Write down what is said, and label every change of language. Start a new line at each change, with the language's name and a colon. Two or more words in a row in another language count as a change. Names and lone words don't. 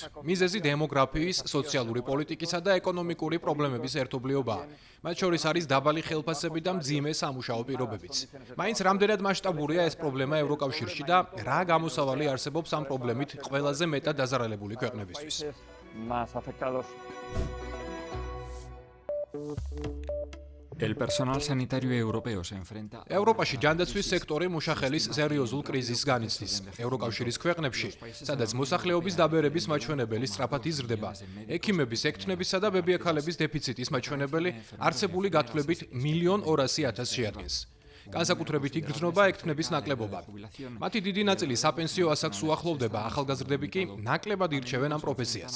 Georgian: მიზეზი დემოგრაფიის, სოციალური პოლიტიკისა და ეკონომიკური პრობლემების ერთობლიობაა. მათ შორის არის დაბალი ხელფასები და მძიმე სამუშაო პირობებიც. მაინც რამდენად მასშტაბურია ეს პრობლემა ევროკავშირში და რა გამოსავალი არსებობს ამ პრობლემით ყველაზე მეტად დაზარალებული ქვეყნებისთვის.
Spanish: El personal sanitario europeo se enfrenta
Georgian: ევროპაში ჯანდაცვის სექტორი მუშახელის სერიოზულ კრიზისს განიცდის. ევროკავშირის ქვეყნებში, სადაც მოსახლეობის დაბერების მაჩვენებელი სწრაფად იზრდება, ექიმების, ექთნებისა და ბებიაქალების დეფიციტის მაჩვენებელი არსებული გათვლებით 1.200.000 შეადგენს. განსაკუთრებით იგრძნობა ექთნების ნაკლებობა. მათი დიდი ნაწილი საპენსიო ასაკს უახლოვდება, ახალგაზრდები კი ნაკლებად ირჩევენ ამ პროფესიას.